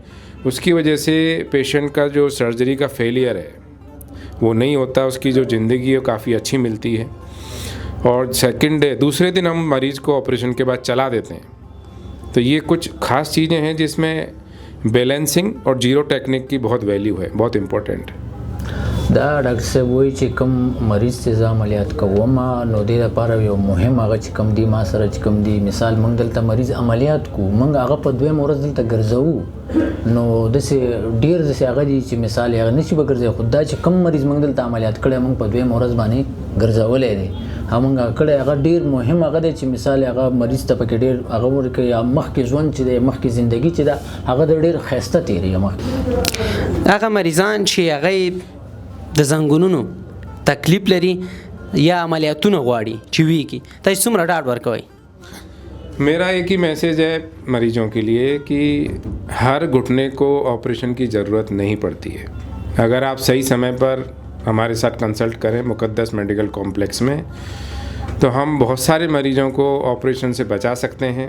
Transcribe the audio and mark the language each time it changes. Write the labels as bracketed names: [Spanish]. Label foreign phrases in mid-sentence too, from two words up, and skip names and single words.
[Hindi] उसकी वजह से पेशेंट का जो सर्जरी का फेलियर है वो नहीं होता, उसकी जो ज़िंदगी है काफ़ी अच्छी मिलती है। और सेकंड डे, दूसरे दिन हम मरीज़ को ऑपरेशन के बाद चला देते हैं। तो ये कुछ ख़ास चीज़ें हैं जिसमें बैलेंसिंग और [English] zero technique [Hindi] की बहुत वैल्यू है, बहुत इम्पोर्टेंट है। [Pashto] دا ډاکټر صاحب وایي چې کوم مریض چې زه عملیات کوم نو دې لپاره یو مهم هغه چې کوم دی ما سره چې کوم دی مثال موږ دلته مریض عملیات کو موږ هغه په دویم ورځ دلته ګرځو نو داسې ډېر داسې هغه دي چې مثال هغه نشي به ګرځي، خو دا چې کوم مریض موږ دلته عملیات کړی موږ په دویم ورځ باندې ګرځولی دی موږ کړی هغه ډېر مهم هغه دی چې مثال هغه مریض ته پکې ډېر هغه ورکوي مخکې ژوند چې دی مخکې زندګي چې ده هغه د ډېر ښایسته تېرېږي مخکې هغه مریضان چې هغه د زنګونونو تکلیف لري یا عملیاتونه غواړي چې ویږي، تاسو څومره ډاډ ورکوئ؟ [Hindi] मेरा एक ही मैसेज है मरीजों के लिए कि हर घुटने को ऑपरेशन की ज़रूरत नहीं पड़ती है। अगर आप सही समय पर हमारे साथ कंसल्ट करें मुक़द्दस मेडिकल कॉम्प्लेक्स में तो हम बहुत सारे मरीजों को ऑपरेशन से बचा सकते हैं।